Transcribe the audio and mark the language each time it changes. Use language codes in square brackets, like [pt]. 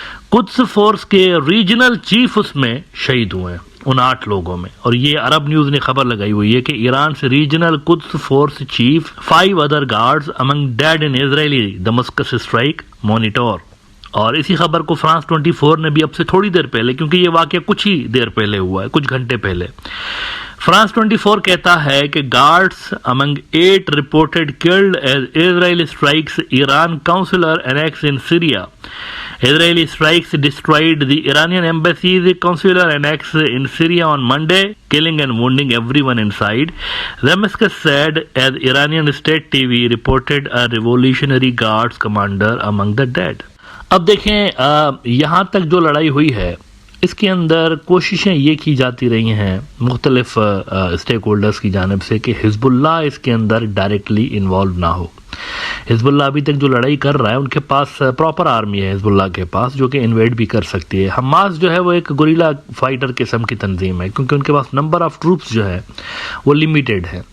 [ur] قدس فورس کے regional chief اس میں شہید ہوئے ہیں، ان 8 لوگوں میں، اور یہ عرب نیوز نے خبر لگائی ہوئی ہے کہ ایران سے ریجنل قدس force chief [en] 5 other guards among dead in Israeli Damascus strike monitor۔ [ur] اور اسی خبر کو فرانس 24 نے بھی اب سے تھوڑی دیر پہلے، کیونکہ یہ واقعہ کچھ ہی دیر پہلے ہوا ہے، کچھ گھنٹے پہلے، فرانس 24 کہتا ہے کہ [en] guards among 8 reported killed as Israeli strikes Iran consular annex in Syria. Israeli strikes destroyed the Iranian embassy's consular annex in Syria on Monday, killing and wounding everyone inside, Damascus said, as Iranian state TV reported a Revolutionary Guards commander among the dead. [ur] اب دیکھیں یہاں تک جو لڑائی ہوئی ہے اس کے اندر کوششیں یہ کی جاتی رہی ہیں مختلف اسٹیک ہولڈرز کی جانب سے کہ حزب اللہ اس کے اندر ڈائریکٹلی انوالو نہ ہو۔ حزب اللہ ابھی تک جو لڑائی کر رہا ہے ان کے پاس پراپر آرمی ہے، حزب اللہ کے پاس، جو کہ انویڈ بھی کر سکتی ہے۔ حماس جو ہے وہ ایک گوریلا فائٹر قسم کی تنظیم ہے، کیونکہ ان کے پاس نمبر آف ٹروپس جو ہے وہ لیمیٹڈ ہے،